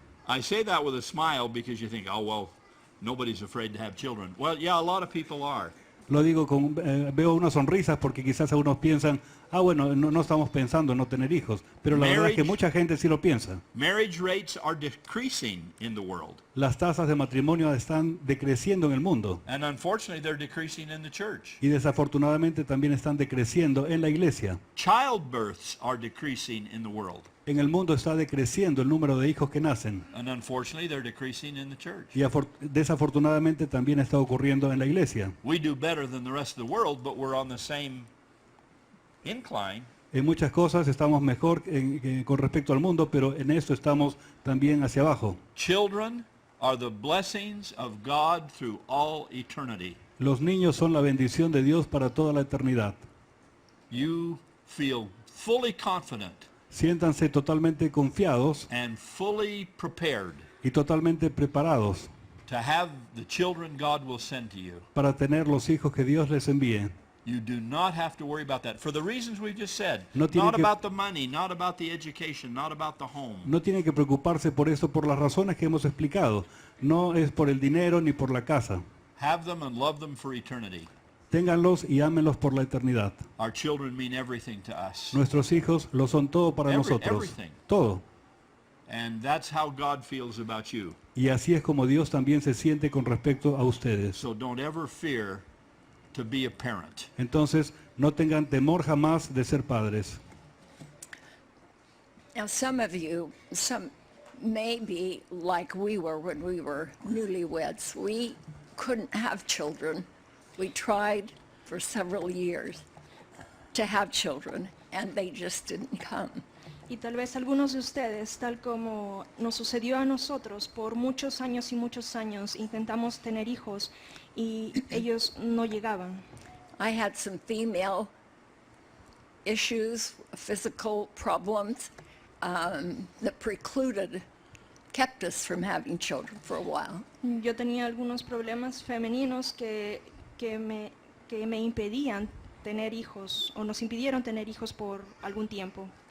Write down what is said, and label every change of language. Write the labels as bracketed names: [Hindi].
[English] I say that with a smile because you think, oh, well, nobody's afraid to have children. Well, yeah, a lot of people are. [Spanish] Lo digo con, veo unas sonrisas porque quizás algunos piensan, bueno, no estamos pensando en no tener hijos, pero la verdad es que mucha gente sí lo piensa. [English] Marriage rates are decreasing in the world. [Spanish] Las tasas de matrimonio están decreciendo en el mundo [English] And unfortunately, they're decreasing in the church. [Spanish] y desafortunadamente también están decreciendo en la iglesia. [English] Childbirths are decreasing in the world. [Spanish] En el mundo está decreciendo el número de hijos que nacen [English] And unfortunately, they're decreasing in the church. [Spanish] y desafortunadamente también está ocurriendo en la iglesia. [English] We do better than the rest of the world, but we're on the same incline. [Spanish] En muchas cosas estamos mejor con respecto al mundo, pero en esto estamos también hacia abajo. [English] Children are the blessings of God through all eternity. [Spanish] Los niños son la bendición de Dios para toda la eternidad. [English] You feel fully confident [Spanish] Siéntanse totalmente confiados [English] and fully prepared [Spanish] y totalmente preparados [English] to have the children God will send to you. [Spanish] para tener los hijos que Dios les envíe. [English] You do not have to worry about that for the reasons we've just said. [Spanish] No tiene [English] Not [Spanish] que- [English] about the money, not about the education, not about the home. [Spanish] No tienen que preocuparse por esto por las razones que hemos explicado. No es por el dinero ni por la casa. [English] Have them and love them for eternity. [Spanish] Ténganlos y ámenlos por la eternidad. [English] Our children mean everything to us. [Spanish] Nuestros hijos lo son todo para nosotros. [English] everything. [Spanish] Todo. [English] And that's how God feels about you. [Spanish] Y así es como Dios también se siente con respecto a ustedes. [English] So don't ever fear to be a parent. [Spanish] Entonces, no tengan temor jamás de ser padres. [English] Now, some of you, some may be like we were when we were newlyweds. We couldn't have children. We tried for several years to have children, and they just didn't come. [Spanish] Y tal vez algunos de ustedes, tal como nos sucedió a nosotros, por muchos años y muchos años intentamos tener hijos y ellos no llegaban. [English] I had some female issues, physical problems that kept us from having children for a while. [Spanish] Yo tenía algunos problemas femeninos que me impedían tener hijos o nos impidieron tener hijos por algún tiempo.